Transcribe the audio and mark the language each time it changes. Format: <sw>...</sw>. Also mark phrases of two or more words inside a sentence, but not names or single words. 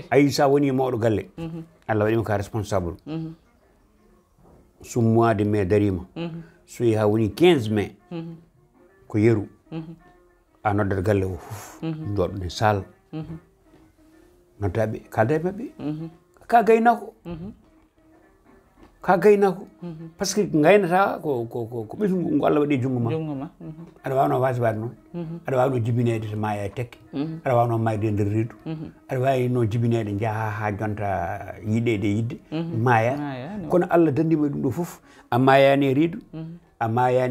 <ff>ayi sa woni mawɗo galle Allah waɗima ka responsable so</ff> <fr>mois de mai</fr> <ff>darima so yeehi ha woni 15 mai ko yeru a noddat galle o fof jooɗo ne sal noddaɓe kalda e mabɓe ka gaynako</ff> <fr>par ce que</fr> <ff>gaynata ko ɓesgu ngo Allah waɗi jungo ma aɗa wawno wasibade noon aɗa wawno jibinede to maya e tekke aɗa wawno mayde e nder reedu aɗa wawno jibinede jaaha ha jonta yiɗede yidde maya kono Allah dandima ɗum ɗo foof a mayani e reedu a mayani</ff>